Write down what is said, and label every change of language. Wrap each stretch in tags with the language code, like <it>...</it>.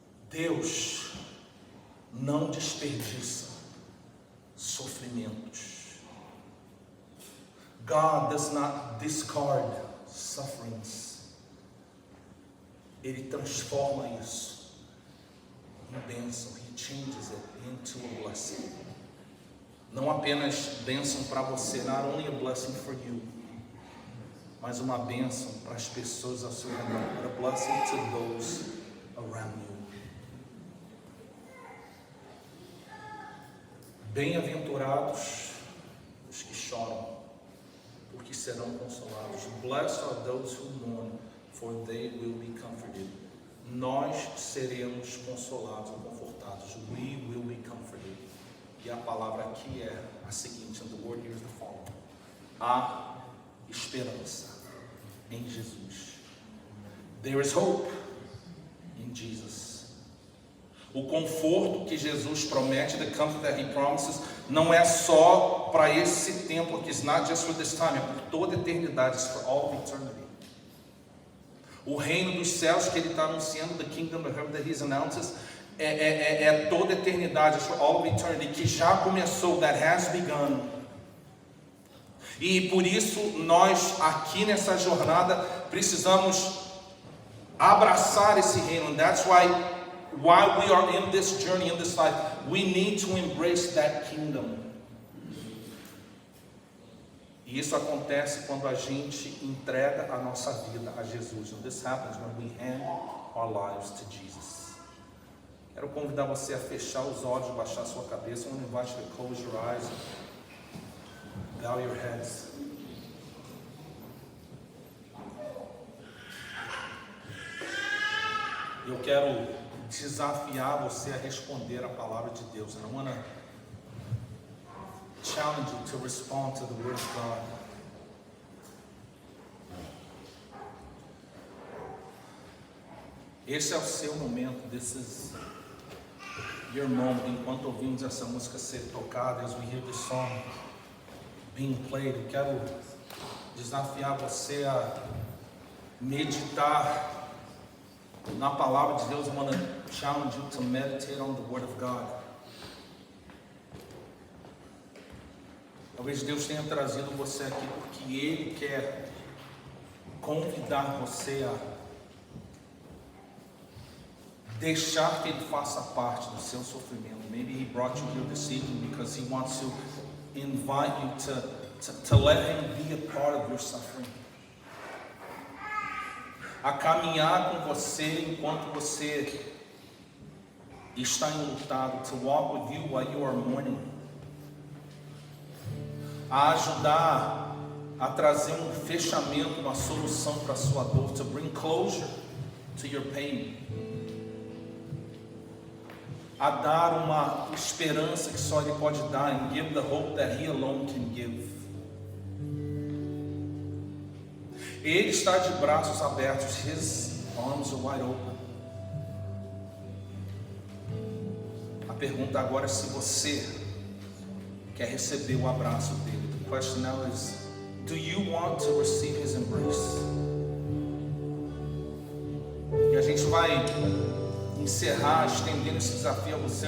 <pt>Deus não desperdiça sofrimentos.</pt> <en>God does not discard sufferings.</en> <pt>Ele transforma isso em bênção.</pt> <en>He changes it into a blessing.</en> <pt>Não apenas bênção para você,</pt> <en>not only a blessing for you,</en> <pt>mas uma bênção para as pessoas ao seu redor,</pt> <en>but a blessing to those around you.</en> <pt>Bem-aventurados os que choram, porque serão consolados.</pt> <en>Blessed are those who mourn, for they will be comforted.</en> <pt>Nós seremos consolados ou confortados.</pt> <en>We will be comforted.</en> <pt>E a palavra aqui é a seguinte,</pt> <en>and the word here is the following.</en> <pt>Há esperança em Jesus.</pt> <en>There is hope in Jesus.</en> <pt>O conforto que Jesus promete,</pt> <en>the comfort that He promises,</en> <pt>não é só para esse tempo aqui.</pt> <en>It's not just for this time,</en> <pt>é por toda a eternidade.</pt> <en>It's for all of eternity.</en> <pt>O reino dos céus que Ele está anunciando,</pt> <en>the kingdom of heaven that He announces,</en> <pt>é toda a eternidade,</pt> <en>it's for all of eternity,</en> <pt>que já começou,</pt> <en>that has begun.</en> <pt>E por isso nós aqui nessa jornada precisamos abraçar esse reino.</pt> <en>And that's why while we are in this journey, in this life, we need to embrace that kingdom.</en> <pt>E isso acontece quando a gente entrega a nossa vida a Jesus.</pt> <en>And this happens when we hand our lives to Jesus.</en> <pt>Quero convidar você a fechar os olhos, baixar a sua cabeça.</pt> <en>I want to invite you to close your eyes, bow your heads.</en> <pt>Eu quero desafiar você a responder a palavra de Deus.</pt> <en>And I want to challenge you to respond to the Word of God.</en> <pt>Esse é o seu momento.</pt> <en>This is your moment.</en> <pt>Enquanto ouvimos essa música ser tocada,</pt> <en>as we hear this song being played,</en> <pt>eu quero desafiar você a meditar na palavra de Deus.</pt> <en>I want to challenge you to meditate on the Word of God.</en> <pt>Talvez Deus tenha trazido você aqui porque Ele quer convidar você a deixar que Ele faça parte do seu sofrimento.</pt> <en>Maybe He brought you here this evening because He wants to invite you to let Him be a part of your suffering.</en> <pt>A caminhar com você enquanto você está enlutado,</pt> <en>to walk with you while you are mourning.</en> <pt>A ajudar a trazer fechamento, uma solução para a sua dor,</pt> <en>to bring closure to your pain.</en> <pt>A dar uma esperança que só Ele pode dar,</pt> <en>and give the hope that He alone can give.</en> <pt>Ele está de braços abertos.</pt> <en>His arms are wide open.</en> <pt>A pergunta agora é se você quer receber o abraço dele.</pt> <en>The question now is, do you want to receive his embrace?</en> <pt>E a gente vai encerrar estendendo esse desafio a você.</pt>